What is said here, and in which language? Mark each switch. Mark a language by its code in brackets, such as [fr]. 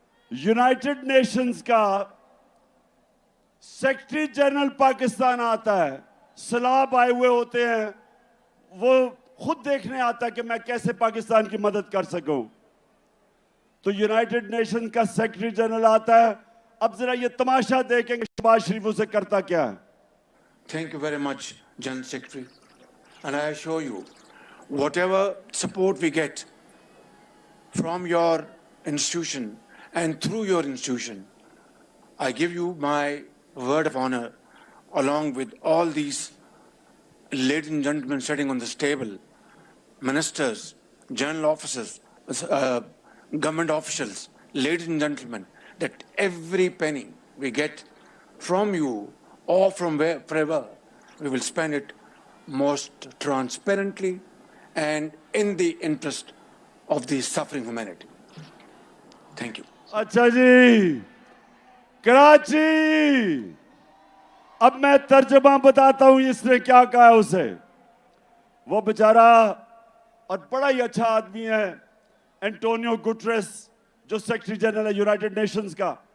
[hi] United Nations का secretary general Pakistan आता है, सलाब आए हुए होते हैं, वो खुद देखने आता है कि मैं कैसे पाकिस्तान की मदद कर सकूं। तो यूनाइटेड नेशन का सेक्रेटरी जनरल आता है। अब जरा ये तमाशा देखेंगे शहबाज शरीफ उसे करता क्या है। [en] Thank you very much, General Secretary. And I assure you, whatever support we get from your institution and through your institution, I give you my word of honor, along with all these ladies and gentlemen sitting on this table, ministers, general officers, government officials, ladies and gentlemen, that every penny we get from you or from wherever, we will spend it most transparently and in the interest of the suffering humanity. Thank you. [hi] अच्छा जी, कराची, अब मैं तर्जमा बताता हूं इसने क्या कहा उसे। वो बेचारा और बड़ा ही अच्छा आदमी है एंटोनियो गुटरेस, जो सेक्रेटरी जनरल है यूनाइटेड नेशंस का।